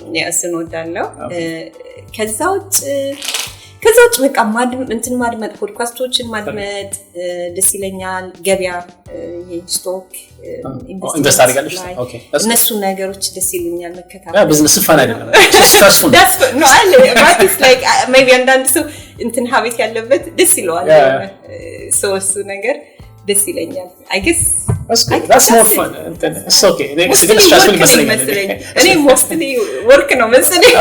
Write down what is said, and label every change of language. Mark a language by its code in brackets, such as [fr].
[am] ያ እሱን ወዳለው ከዛ ውጭ በቃ ማድመጥ ፖድካስቶችን ማድመጥ ደስ ይለኛል ገበያ ስቶክ ኢንቨስት አድርጋለሽ ኦኬ እነሱ ነገሮች ደስ ይሉኛል መከታተል ቢዝነስ ፈን አይደለም [en] no it's like maybe [am] አንዳንድ ሰው እንትን ሀቢት ያለበት ደስ ይለዋል እሱ ነገር ደስ ይለኛል [en] I guess that's more fun it's okay it's stressful [am] መስለኝ እኔ [en] mostly work [am] ነው መስለኝ